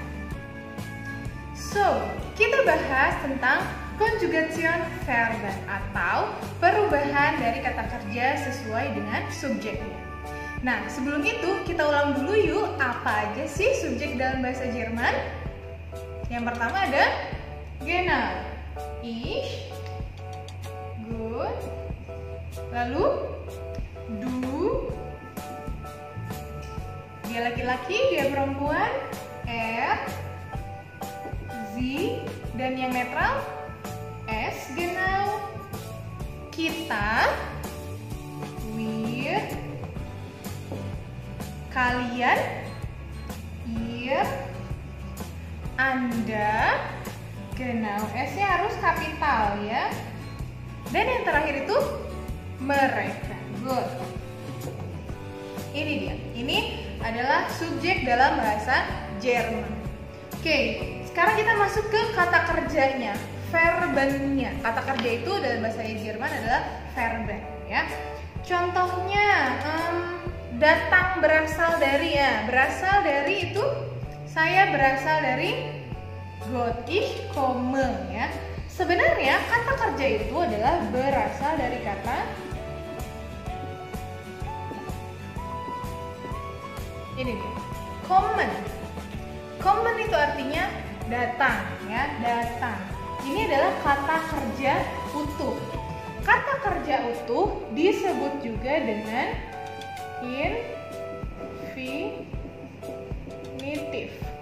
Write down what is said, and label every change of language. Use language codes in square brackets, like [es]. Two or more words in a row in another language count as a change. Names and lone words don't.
[id] So, kita bahas tentang [de] Konjugation Verben [id] atau perubahan dari kata kerja sesuai dengan subjeknya. Nah, sebelum itu kita ulang dulu yuk, apa aja sih subjek dalam bahasa Jerman? Yang pertama ada [de] genau, ich, gut, [id] lalu du, dia laki-laki, dia perempuan, sie, dan yang netral [de] es, genau, [id] kita, wir, kalian, ihr, Anda, genau, S-nya harus kapital ya. Dan yang terakhir itu mereka. Good. Ini dia. Ini adalah subjek dalam bahasa Jerman. Oke, sekarang kita masuk ke kata kerjanya, verbennya. Kata kerja itu dalam bahasa Jerman adalah verben ya. Contohnya datang berasal dari ya, berasal dari itu saya berasal dari [de] Gott, ich komme [id] ya. Sebenarnya kata kerja itu adalah berasal dari kata ini dia, kommen. Kommen itu artinya datang ya, datang. Ini adalah kata kerja utuh. Kata kerja utuh disebut juga dengan infinitif.